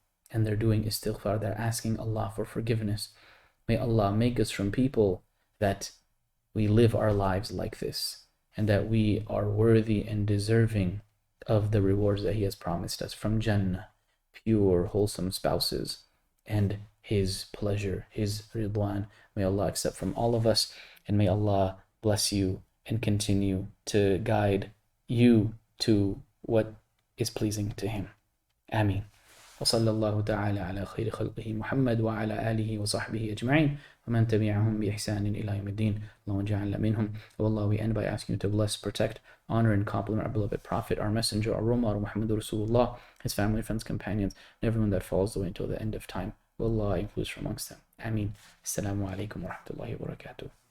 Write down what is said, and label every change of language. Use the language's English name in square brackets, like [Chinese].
[English] And they're doing istighfar, they're asking Allah for forgiveness. May Allah make us from people that we live our lives like this, and that we are worthy and deserving of the rewards that He has promised us from Jannah, pure, wholesome spouses, and His pleasure, His ridwan. May Allah accept from all of us, and may Allah bless you and continue to guide you to what is pleasing to Him. Ameen. [Arabic] وصلى الله تعالى على خير خلقه محمد وعلى آله وصحبه أجمعين ومن تبعهم بإحسان إلى يوم الدين اللهم اجعلنا منهم. [English] O Allah, we end by asking you to bless, protect, honor, and compliment our beloved Prophet, our messenger, our role model, Muhammad Rasulullah, his family, friends, companions, and everyone that follows the way until the end of time. O Allah, includes from amongst them. Ameen. Assalamu alaikum wa rahmatullahi wa barakatuh.